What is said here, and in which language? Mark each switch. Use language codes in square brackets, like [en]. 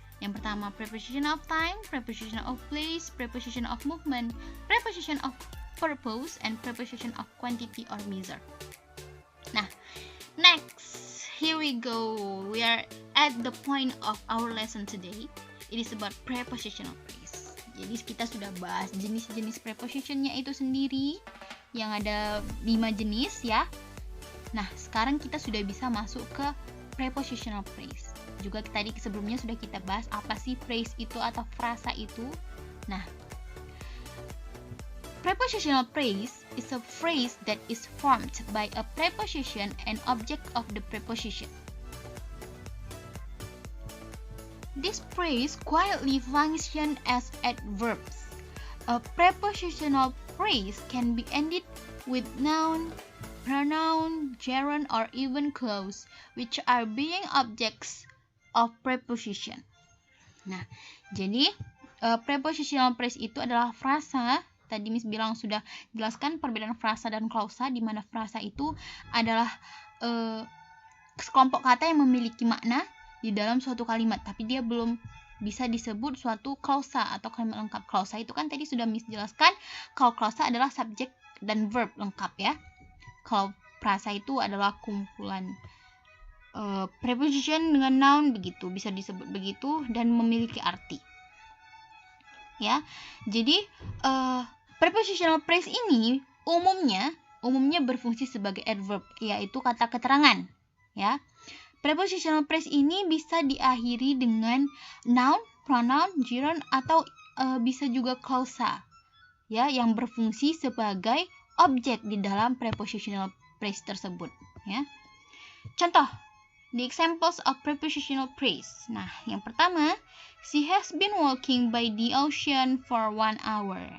[id] Yang pertama preposition of time, preposition of place, preposition of movement, preposition of purpose, and preposition of quantity or measure. [en] Nah, next, here we go. We are at the point of our lesson today. It is about prepositional phrase. [id] Jadi kita sudah bahas jenis-jenis prepositionnya itu sendiri, yang ada 5 jenis ya. Nah, sekarang kita sudah bisa masuk ke prepositional phrase. Juga tadi sebelumnya sudah kita bahas apa sih phrase itu atau frasa itu. [en] Nah, prepositional phrase is a phrase that is formed by a preposition and object of the preposition. This phrase quietly functions as adverbs. A prepositional phrase can be ended with noun, pronoun, gerund, or even clause, which are being objects of preposition. [id] Nah, jadi prepositional phrase itu adalah frasa. Tadi Miss bilang sudah jelaskan perbedaan frasa dan klausa, di mana frasa itu adalah sekelompok kata yang memiliki makna di dalam suatu kalimat, tapi dia belum bisa disebut suatu klausa atau kalimat lengkap. Klausa itu kan tadi sudah Miss jelaskan, kalau klausa adalah subjek dan verb lengkap ya. Kalau frasa itu adalah kumpulan preposition dengan noun, begitu bisa disebut begitu, dan memiliki arti ya. Jadi prepositional phrase ini umumnya berfungsi sebagai adverb, yaitu kata keterangan ya. Prepositional phrase ini bisa diakhiri dengan noun, pronoun, gerund, atau bisa juga klausa ya, yang berfungsi sebagai objek di dalam prepositional phrase tersebut ya. [en] Contoh, the examples of prepositional phrase. [id] Nah, yang pertama, [en] she has been walking by the ocean for 1 hour.